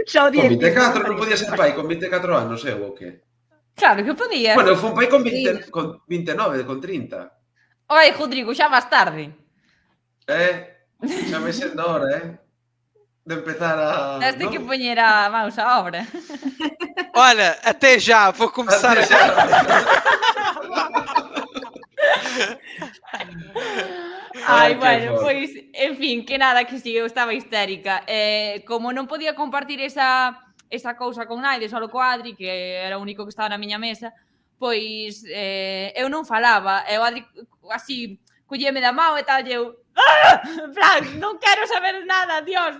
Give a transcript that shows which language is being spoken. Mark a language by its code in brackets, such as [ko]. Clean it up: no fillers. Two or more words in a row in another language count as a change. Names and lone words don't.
[gl] Xa o con 24 non podía ser pai, con 24 anos, eu ou que? Claro que podías. Bueno, eu fui pai con 29, con 30. Oi, Rodrigo, xa vas tarde. Xa vai sendo hora, de empezar a... Tens que poñer a maus a obra. [pt] Olha, até já, vou começar a... [gl] Ai, bueno, pois, en fin, que nada, que si eu estaba histérica. Como non podía compartir esa cousa con naide, só co Adri, que era o único que estaba na miña mesa, pois eu non falaba, e o Adri así colleme da mão e tal, e eu en plan, non quero saber nada, Dios.